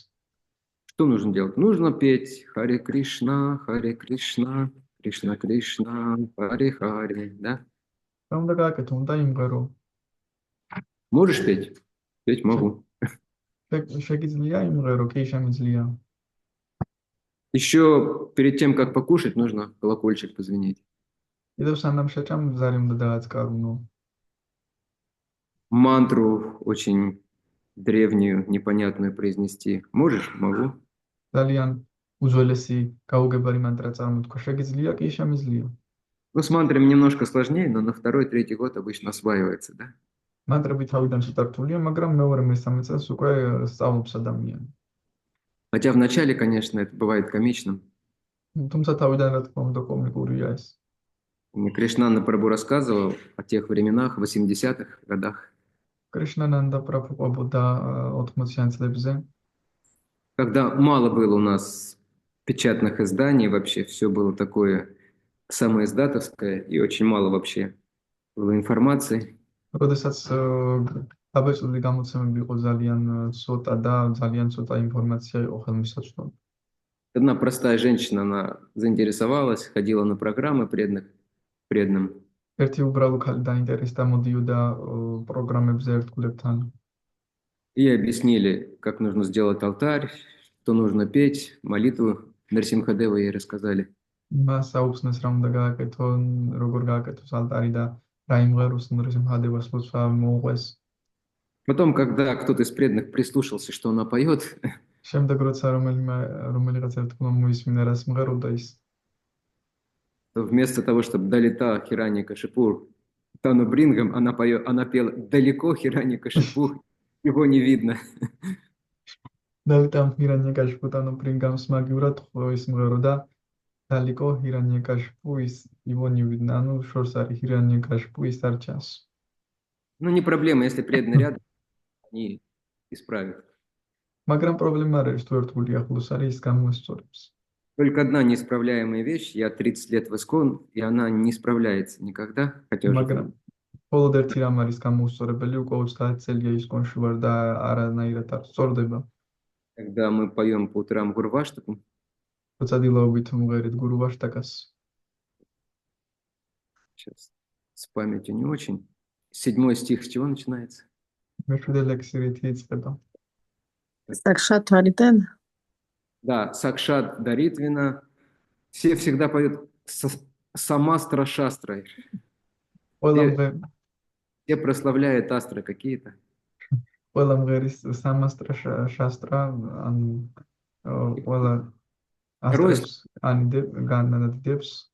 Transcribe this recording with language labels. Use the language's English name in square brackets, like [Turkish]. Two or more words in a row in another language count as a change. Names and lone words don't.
[Russian] Что нужно делать? Нужно петь Харе Кришна, Кришна, Кришна, Харе Харе, да? [Georgian] რა უნდა გააკეთო? უნდა იმღერო. [Russian] Можешь петь? Петь могу. [Georgian] შეგიძლია იმღერო, კი შემიძლია. [Russian] Еще перед тем, как покушать, нужно колокольчик позвонить. [Georgian] კიდევ სანამ შეჭამ ზარი უნდა დააწყარუნო. [Russian] Мантру очень древнюю, непонятную произнести. Можешь? Могу. [Georgian] ძალიან უძველესი გაუგებარი მანტრა წარმოთქვა. შეგიძლია, კი შემიძლია. [Russian] Ну, с мантрами немножко сложнее, но на второй, третий год обычно осваивается, да? [Georgian] მანტრები თავიდან ცოტა რთულია, მაგრამ მეორე მესამე წელს უკვე სწავლობს ადამიანი. [Russian] Хотя вначале, конечно, это бывает комичным. [Georgian] თუმცა თავიდან რა თქმა უნდა კომიკურია ეს. [Russian] Мне Кришнанда Прабху рассказывал о тех временах, 80-х годах, [Georgian] კრიშნანანდა პრაბჰუ ყვებოდა 80-იან წლებზე, [Russian] когда мало было у нас печатных изданий, вообще все было такое самоиздатовское, и очень мало вообще было информации. [Georgian] როდესაც დაბეჭდილი გამოცემები იყო ძალიან ცოტა და ძალიან ცოტა ინფორმაცია იყო ხელმისაწვდომი. [Russian] Одна простая женщина, она заинтересовалась, ходила на программы преданным. [Georgian] ერთი უბრალო ქალი დაინტერესდა, მოდიოდა პროგრამებზე ერთგულებთან. [Russian] Ей объяснили, как нужно сделать алтарь, что нужно петь, молитву Нарсимхадева ей рассказали. [Georgian] მას აუხსნეს რა უნდა გააკეთო, როგორ გააკეთოს алтаრი და რა იმღეროს ნრისიმჰადევას ლოცვა მოუყვეს. [Russian] Потом, когда кто-то из преданных прислушался, что она поет, [Georgian] შემდეგ როცა რომელიღაც ერთგულმა მოისმინა რას მღეროდა ის, [Russian] то вместо того, чтобы далеко Хирани Кашипур Тану Брингам, она пела далеко Хирани Кашипур, его не видно. [Georgian] დავით ამ ჰირანიეკაშფუტანო პრინგამს მაგივრად ის მღეროდა [Russian] далеко Хираньякашипу его не видно, [Georgian] ანუ შორს არის ჰირანიეკაშფუ ის არ ჩანს. [Russian] Ну, не проблема, если преданные рядом, они исправят. [Georgian] მაგრამ პრობლემა არ არის თუ ერთგული ახლოს არის ის გამოესწორებს. [Russian] Только одна неисправляемая вещь, я 30 лет в ИСКОН, и она не справляется никогда, хотя уже [Georgian] მაგრამ მხოლოდ ერთი რამ არის გამოუსწორებელი, უკვე 30 წელია ისკონში ვარ და არანაირად არ სწორდება. [Russian] когда мы поем по утрам Гурваштаку, [Georgian] როცა დილაობით მღერით გურუვაშტაკას, [Russian] сейчас с памятью не очень. 7 стих с чего начинается? [Georgian] მეშვიდე ლექსი რითი იწყება? [Sanskrit] साक्षात् हरित्वेन. Да, साक्षात् हरित्वेन. [Russian] Все всегда поют [Sanskrit] समस्त शास्त्र. [Russian] Все прославляют астры какие-то. [Georgian] ყველა მღერის [Sanskrit] समस्त शास्त्र [Georgian] ან ყველა ასტრებს განადიდებს.